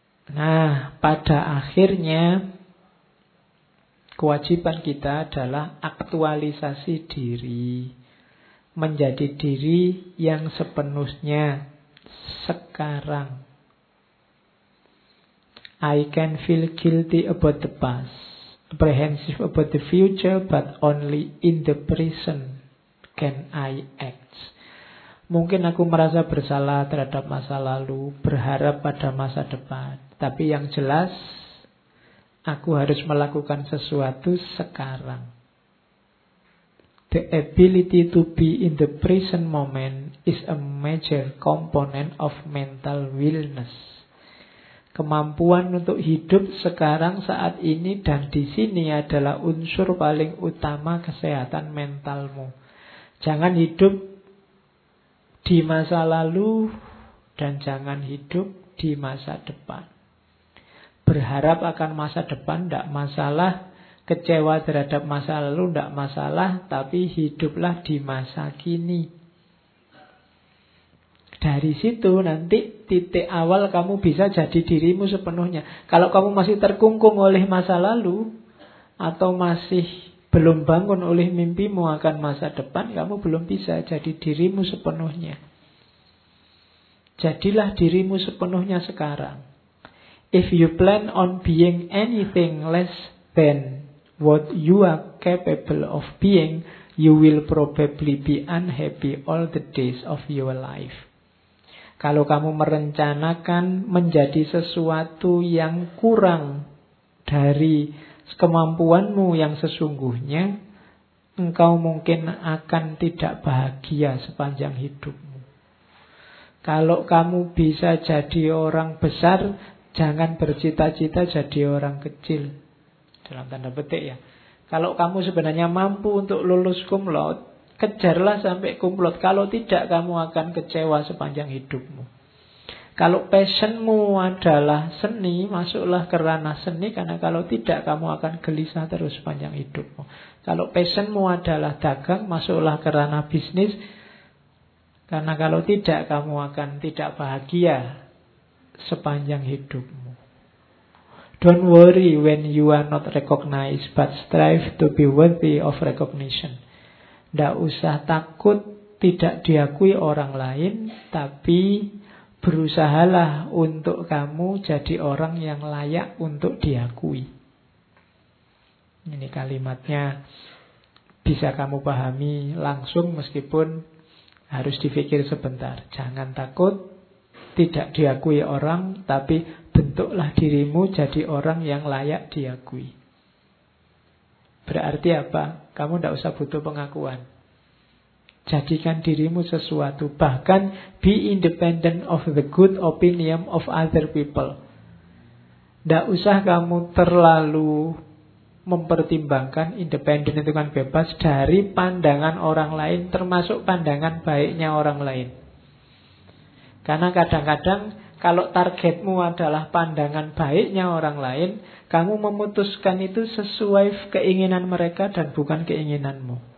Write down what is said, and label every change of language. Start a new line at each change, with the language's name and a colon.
Indonesian: Nah, pada akhirnya kewajiban kita adalah aktualisasi diri. Menjadi diri yang sepenuhnya sekarang.
English: I can feel guilty about the past. Apprehensive about the future, but only in the present can I act.
Indonesian: Mungkin aku merasa bersalah terhadap masa lalu, berharap pada masa depan. Tapi yang jelas, aku harus melakukan sesuatu sekarang.
English: The ability to be in the present moment is a major component of mental wellness.
Indonesian: kemampuan untuk hidup sekarang, saat ini dan di sini adalah unsur paling utama kesehatan mentalmu. Jangan hidup di masa lalu dan jangan hidup di masa depan. Berharap akan masa depan tidak masalah, kecewa terhadap masa lalu tidak masalah, tapi hiduplah di masa kini. Dari situ nanti titik awal kamu bisa jadi dirimu sepenuhnya. Kalau kamu masih terkungkung oleh masa lalu atau masih belum bangun oleh mimpimu akan masa depan, kamu belum bisa jadi dirimu sepenuhnya. Jadilah dirimu sepenuhnya sekarang.
English: If you plan on being anything less than what you are capable of being, you will probably be unhappy all the days of your life.
Indonesian: Kalau kamu merencanakan menjadi sesuatu yang kurang dari kemampuanmu yang sesungguhnya, engkau mungkin akan tidak bahagia sepanjang hidupmu. Kalau kamu bisa jadi orang besar, jangan bercita-cita jadi orang kecil. Dalam tanda petik ya. Kalau kamu sebenarnya mampu untuk lulus cum laude, kejarlah sampai kumplot. Kalau tidak, kamu akan kecewa sepanjang hidupmu. Kalau passionmu adalah seni, masuklah ke ranah seni. Karena kalau tidak, kamu akan gelisah terus sepanjang hidupmu. Kalau passionmu adalah dagang, masuklah ke ranah bisnis. Karena kalau tidak, kamu akan tidak bahagia sepanjang hidupmu.
English: Don't worry when you are not recognized, but strive to be worthy of recognition.
Indonesian: Tidak usah takut tidak diakui orang lain, tapi berusahalah untuk kamu jadi orang yang layak untuk diakui. Ini kalimatnya bisa kamu pahami langsung meskipun harus dipikir sebentar. Jangan takut tidak diakui orang, tapi bentuklah dirimu jadi orang yang layak diakui. Berarti apa? Kamu tidak usah butuh pengakuan. Jadikan dirimu sesuatu. Bahkan
English: be independent of the good opinion of other people.
Indonesian: Tidak usah kamu terlalu mempertimbangkan, independen itu kan bebas, dari pandangan orang lain, termasuk pandangan baiknya orang lain. Karena kadang-kadang kalau targetmu adalah pandangan baiknya orang lain, kamu memutuskan itu sesuai keinginan mereka dan bukan keinginanmu.